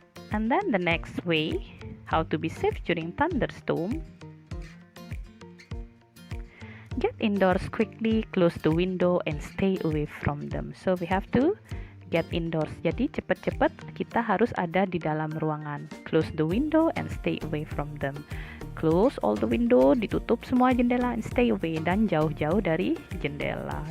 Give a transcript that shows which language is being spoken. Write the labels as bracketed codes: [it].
[en] And then the next way, how to be safe during thunderstorm. Get indoors quickly, close the window and stay away from them. So we have to get indoors. [id] Jadi cepat-cepat kita harus ada di dalam ruangan. [en] Close the window and stay away from them. Close all the window, [id] ditutup semua jendela, [en] and stay away, [id] dan jauh-jauh dari jendela.